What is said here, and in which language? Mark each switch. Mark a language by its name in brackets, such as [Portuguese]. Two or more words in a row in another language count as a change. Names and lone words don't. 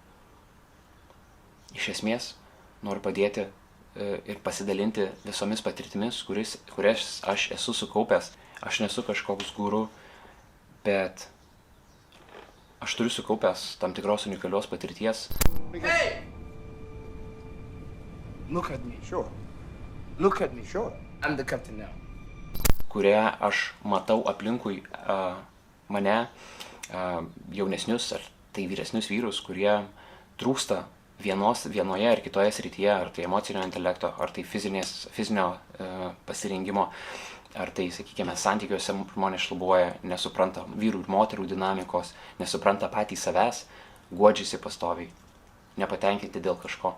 [Lithuanian] Iš esmės, noriu padėti ir pasidalinti visomis patirtimis, kurias aš esu sukaupęs. Aš nesu kažkoks guru, bet aš turiu sukaupęs tam tikros unikalios patirties. [English] Hey! Look at me. Sure. Look at me. Sure. I'm the captain now. [Lithuanian] Kurią aš matau aplinkui mane, jaunesnius ar tai vyresnius vyrus, kurie trūksta vienoje ar kitoje srityje, ar tai emocinio intelekto, ar tai fizinio pasirengimo, ar tai, sakykime, santykiuose žmonės šlubuoja, nesupranta vyrų ir moterų dinamikos, nesupranta patys savęs, guodžiasi pastoviai, nepatenkinti dėl kažko.